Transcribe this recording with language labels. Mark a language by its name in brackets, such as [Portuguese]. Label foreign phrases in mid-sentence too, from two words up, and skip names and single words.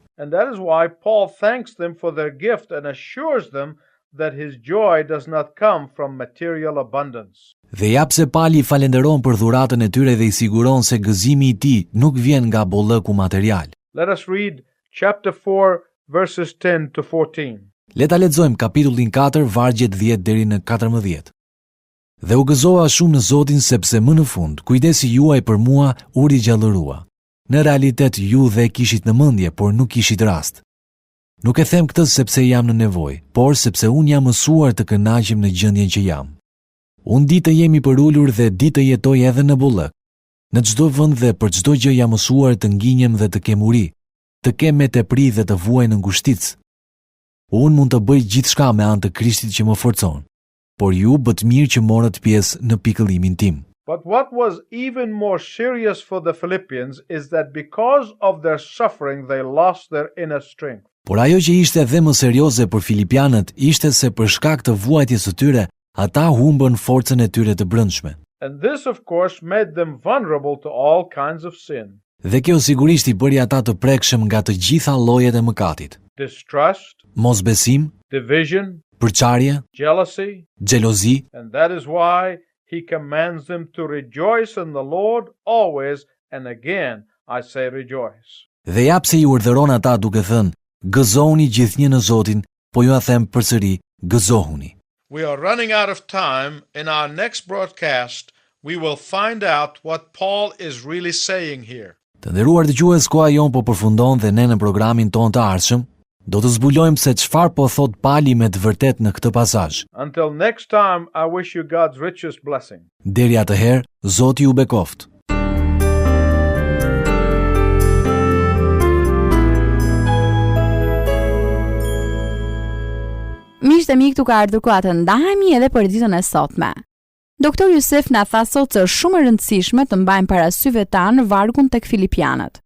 [English] And that is why Paul thanks them for their gift and assures them that his joy does not come from material abundance. [Albanian] Dhe jap se Pali falenderon për dhuratën e tyre dhe i siguron se gëzimi i tij nuk vjen nga bollëku material. [English] Let us read chapter 4 verses 10 to 14. [Albanian] Le ta lexojmë kapitullin 4 vargjet 10 deri në 14. Dhe u gëzova shumë në Zotin sepse më në fund kujdesi juaj për mua u rigjallërua. Në realitet ju dhe kishit në mendje, por nuk kishit rast. Nuk e them këtë sepse jam në nevojë, por sepse unë jam mësuar të kënaqem në gjendjen që jam. Unë di të jemi përulur dhe di të jetoj edhe në bollëk. Në çdo vend dhe për çdo gjë jam mësuar të nginjem dhe të kem uri, të kem me tepri dhe të vuaj në ngushticë. Unë mund të bëj gjithçka me anë të Krishtit që më forcon, por ju bët mirë që morët pjesë në pikëllimin tim. [English] But what was even more serious for the Philippians is that because of their suffering they lost their inner strength. [Albanian] Por ajo që ishte edhe më serioze për filipianët ishte se për shkak të vuajtjes së tyre, ata humbën forcën e tyre të brendshme. [English] And this of course made them vulnerable to all kinds of sin. [Albanian] Dhe kjo sigurisht i bëri ata të prekshëm nga të gjitha llojet e mëkatit. [English] Distrust, [Albanian] Mosbesim, [English] division, [Albanian] përçarje, [English] jealousy, [Albanian] xhelozi, [English] and that is why He commands them to rejoice in the Lord always, and again I say rejoice. [Albanian] Dhe japse i urdhëron ata duke thënë, gëzohuni gjithnjë në Zotin, po ju a them përsëri, gëzohuni. [English] We are running out of time. In our next broadcast, we will find out what Paul is really saying here. [Albanian] Të nderuar dëgjues, koha jon po përfundon dhe ne në programin ton të ardhshëm do të zbulojmë se çfarë po thot Pali me të vërtet në këtë pasazh. [English] Until next time, I wish you God's richest blessing. [Albanian] Deri atëherë, Zoti ju bekoft. Miqtë e mi, këtu ka ardhur koha të ndahemi edhe për ditën e sotme. Doktor Jusef na tha sot se është shumë e rëndësishme të mbajmë parasysh tanë vargun tek Filipianët.